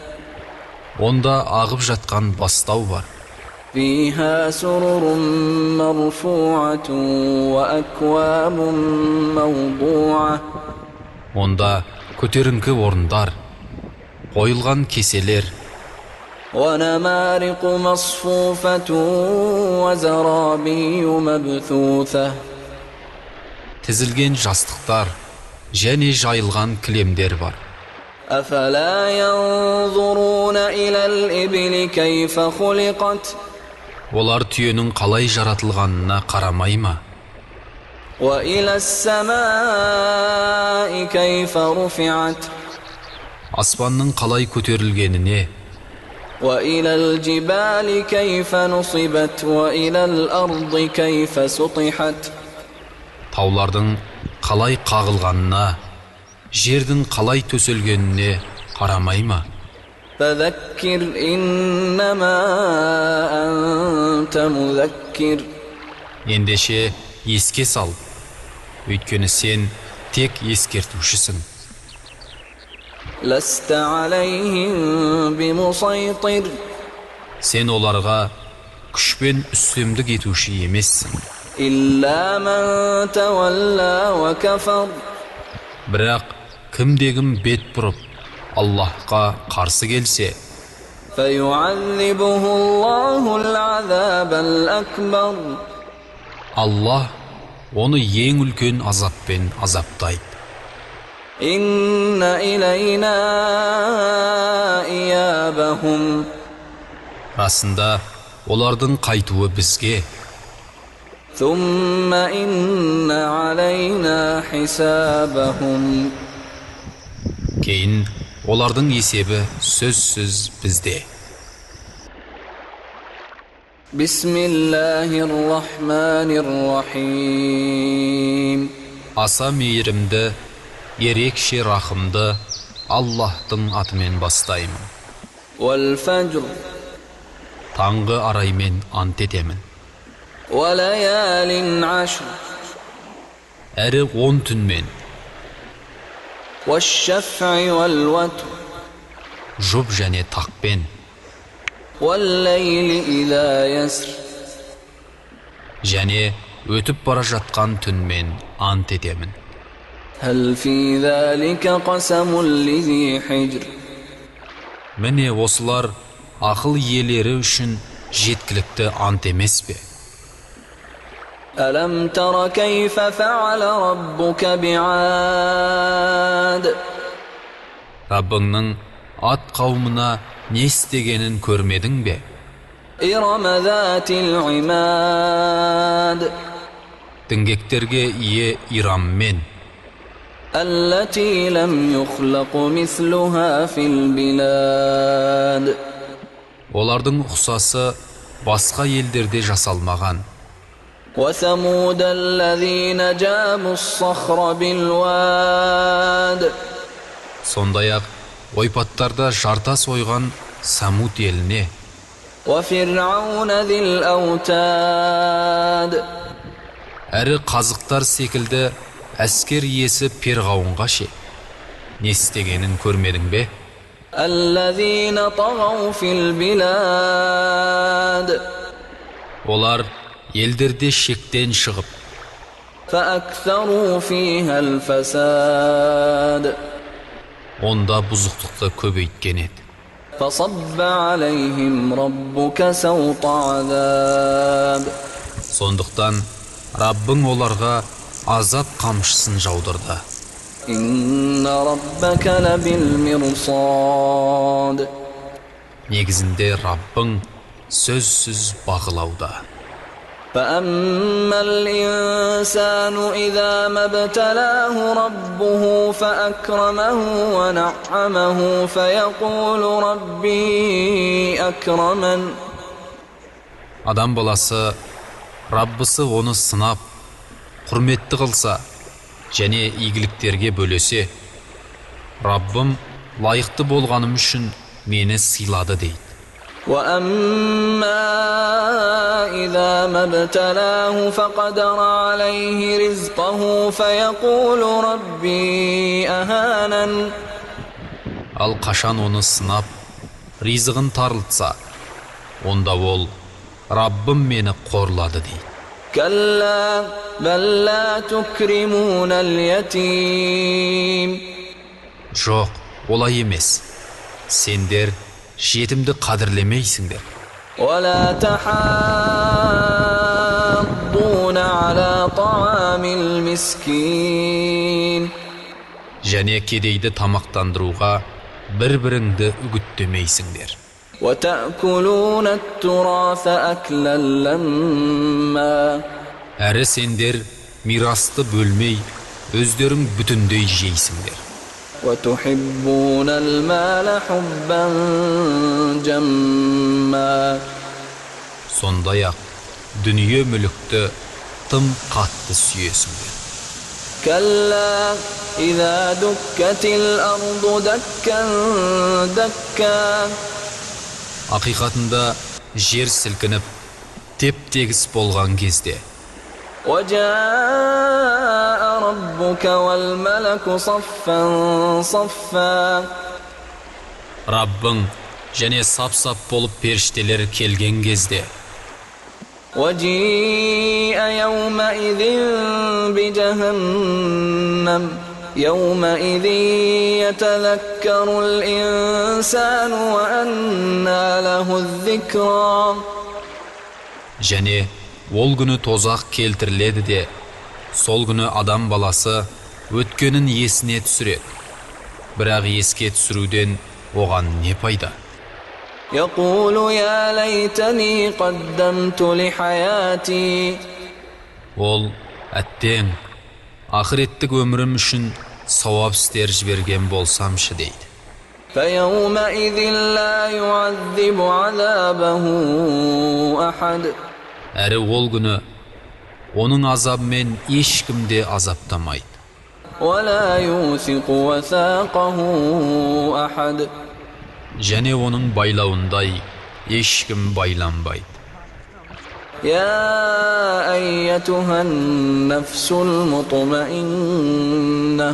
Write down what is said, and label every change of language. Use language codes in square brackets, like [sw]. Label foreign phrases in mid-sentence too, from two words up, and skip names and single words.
[kk] Онда ағып жатқан бастау бар. [ar] فيها سرر مرفوعة وأكواب موضوعة. [kk] Онда көтеріңкі орындар, қойылған кеселер, [ar] ونمارق مصفوفة وزرابي مبثوثة. [kk] тізілген жастықтар және жайылған кілемдер бар. [ar] أفلا ينظرون إلى الإبل كيف خلقت. [kk] Олар түйенің қалай жаратылғанына қарамай ма? [ar] وإلى السماء كيف رفعت. [kk] Аспанның қалай көтерілгеніне, [ar] وإلى الجبال كيف نصبت وإلى الأرض كيف سطحت. [kk] таулардың қалай қағылғанына, жердің қалай төселгеніне қарамай ма? [ar] فذكر إنما أنت مذكر. [kk] Ендеше еске сал, өйткені сен тек ескертушісің. [ar] لست عليهم بمسيطر. [kk] Сен оларға күшпен үстемдік етуші емессің. [ar] إلا من تولى وكفر. [kk] Бірақ кімде-кім бет бұрып, Аллахқа қарсы келсе, [ar] فيعذبه الله العذاب الأكبر. [kk] Аллах оны ең үлкен азаппен азаптайды. [ar] إن إلينا إيابهم. [kk] Расында олардың қайтуы бізге, [ar] ثم إن علينا حسابهم. [kk] кейін олардың есебі сөзсіз бізде. [ar] بسم الله الرحمن الرحيم. [kk] Аса мейірімді, ерекше рахымды Аллахтың атымен бастаймын. [ar] والفجر. [kk] Таңғы араймен ант етемін. [ar] وليال عشر. [kk] Әрі 10 түнмен, [ar] والشفع والوتر. [kk] жұп және тақпен, [ar] والليل إذا يسر. [kk] және өтіп бара жатқан түнмен ант етемін. [ar] هل في ذلك قسم لذي حجر. [kk] Міне осылар ақыл иелері үшін жеткілікті ант емес пе? [ar] ألم تر كيف فعل ربك بعاد [kk] Раббыңның ат қауымына не істегенін көрмедің бе? [ar] إرم ذات العماد [kk] Діңгектерге ие Ираммен, [ar] التي لم يخلق مثلها في البلاد [kk] олардың ұқсасы басқа елдерде жасалмаған. [ar] وثمود الذين جابوا الصخر بالواد [kk] Сондай-ақ ойпаттарда жартас ойған Самут еліне, [ar] وفرعون ذي الأوتاد [kk] әрі қазықтар секілді әскер иесі Перғауынға ше. Не істегенін көрмедің бе? [ar] الذين طغوا في البلاد [kk] Олар елдерде шектен шығып, [ar] فأكثروا فيها الفساد [kk] онда бұзықтықты көбейткен еді. [ar] فصب عليهم ربك سوط عذاب [kk] Сондықтан Раббың оларға азап қамшысын жаудырды. [ar] إن ربك لبالمرصاد [kk] Негізінде Раббың сөзсіз бағылауда. [ar] فأما الإنسان إذا ما ابتلاه ربه فأكرمه ونعمه فيقول ربي أكرمن [kk] Адам баласы Раббысы оны сынап, құрметті қылса, және игіліктерге бөлесе, Раббым лайықты болғаным үшін мені сыйлады дейді. [ar] وأما إذا ما ابتلاه فقدر عليه رزقه فيقول ربي أهانن [kk] Ал қашан оны сынап, ризығын тарылтса, онда ол Раббым мені қорлады дейді. [ar] كلا بل لا تكرمون اليتيم [kk] Жоқ, олай емес. Сендер жетімді қадірлемейсіңдер. [ar] ولا تحاضون على طعام المسكين [kk] Және кедейді тамақтандыруға бір-біріңді үгіттемейсіңдер. [ar] وتأكلون التراث أكلا لما [kk] Әрі сендер мирасты бөлмей, өздерің бүтіндей жейсіңдер. [ar] وتحبون المال حبا جما [kk] Сондай-ақ дүние мүлікті тым қатты сүйесіңдер. [ar] كلا إذا دكت الأرض دكا دكا [kk] Ақиқатында жер сілкініп, теп-тегіс болған кезде, [ar] وجاء ربك والملك صفا صفا [kk] Раббың және сап-сап болып періштелер келген кезде, [ar] وجيء يومئذ بجهنم يومئذ يتذكر الإنسان وأنى له الذكرى [kk] және ол күні тозақ келтіріледі де, сол күні адам баласы өткенін есіне түсіреді. Бірақ еске түсіруден оған не пайда? [ar] يقول يا ليتني قدمت لحياتي [kk] Ол әттең, ақыреттік өмірім үшін сауап істер жіберген болсамшы дейді. [ar] فيومئذ لا يعذب عذابه أحد [kk] Әрі ол күні оның азабымен ешкімде азаптамайды. [ar] ولا يوثق وثاقه أحد [kk] Және оның байлауындай ешкім байланбайды. [ar] يا أيتها النفس المطمئنة